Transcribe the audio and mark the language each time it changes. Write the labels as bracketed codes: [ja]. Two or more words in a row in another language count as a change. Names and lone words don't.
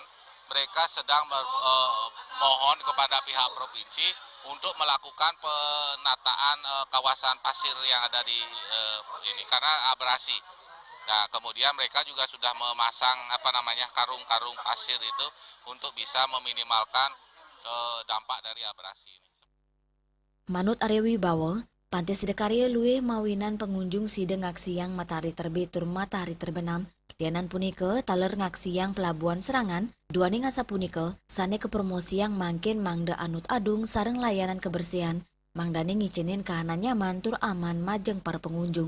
[id] Mereka sedang mohon kepada pihak provinsi untuk melakukan penataan kawasan pasir yang ada di ini karena abrasi. Nah, kemudian mereka juga sudah memasang karung-karung pasir itu untuk bisa meminimalkan dampak dari abrasi ini. [ban] Manut Arya Wibowo, Pantai Sidekarya luwih mawinan pengunjung side ngaksiang [id] matahari terbit [ban] tur [id] matahari terbenam. [ban] Lianan punika taler ngaksiang pelabuhan Serangan, dua ninga sapunika sane kepromosiang mangkin mangda anut adung sareng layanan kebersihan, mangdane ngicinin kahanan nyaman tur aman majeng para pengunjung.